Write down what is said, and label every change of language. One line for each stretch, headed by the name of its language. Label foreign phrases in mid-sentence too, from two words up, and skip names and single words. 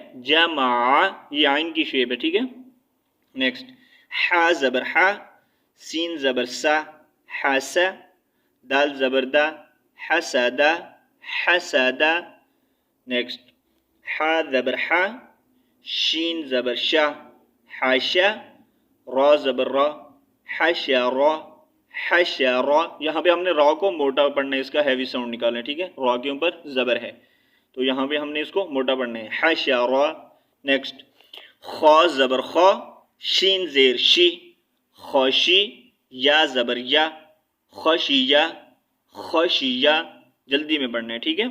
Urdu: جمع، یہ عین کی شیپ ہے، ٹھیک ہے؟ نیکسٹ حا زبر حا، سین زبر سا، حسا، دال زبر دا، حسدا، حسدا۔ نیکسٹ حا زبر حا، شین زبر شا، حاشا، را زبر را، حشرا، حشرا۔ یہاں پہ ہم نے را کو موٹا پڑھنا ہے، اس کا
English: heavy sound
Urdu: نکالنا ہے، ٹھیک ہے؟ را کے اوپر زبر ہے تو یہاں پہ ہم نے اس کو موٹا پڑھنا ہے، حشرا۔ نیکسٹ خا زبر خا، شین زیر شی، خوشی، یا زبر یا، خشیہ، خشیہ، جلدی میں پڑھنا ہے، ٹھیک ہے؟